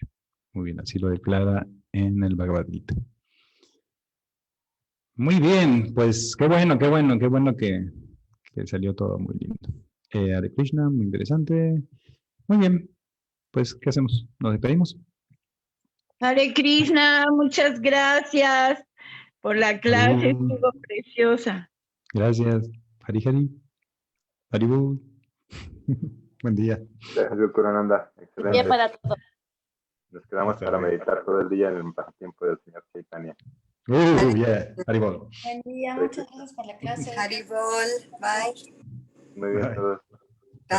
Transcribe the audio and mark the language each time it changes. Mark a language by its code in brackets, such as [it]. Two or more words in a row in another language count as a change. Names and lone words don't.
[es] Muy bien, así lo declara en el Bhagavad Gita. Muy bien, pues qué bueno que salió todo muy lindo. Hare Krishna, muy interesante. Muy bien, pues ¿qué hacemos? ¿Nos despedimos? Hare Krishna, muchas gracias por la clase, estuvo preciosa. Gracias. Hari Hari. Haribol. Buen día. Gracias, Kurananda. Excelente. Buen día para todos. Nos quedamos para meditar todo el día en el pasatiempo del señor Chaitanya. Yeah. Haribol. Buen día, muchas gracias por la clase. Haribol, bye. Muy bien, todos.